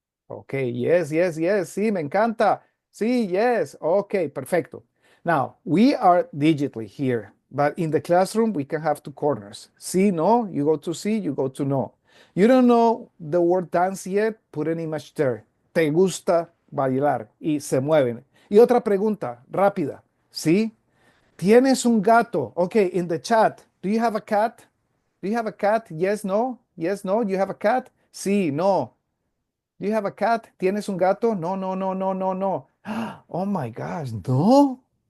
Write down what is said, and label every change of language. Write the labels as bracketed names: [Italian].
[English] Okay, yes, yes, yes. [Spanish] Sí, me encanta. Sí, [English] yes. Okay, perfecto. Now, we are digitally here, but in the classroom, we can have two corners. Sí, no, you go to sí, you go to no. You don't know the word dance yet, put an image there. [Spanish] Te gusta bailar y se mueven. Y otra pregunta rápida. ¿Sí? ¿Tienes un gato? [English] Okay, in the chat, do you have a cat? Do you have a cat? Yes, no? Yes, no? You have a cat? Sí, no. Do you have a cat? [Spanish] ¿Tienes un gato? [English] No, no, no, no, no, no. Oh my gosh, no.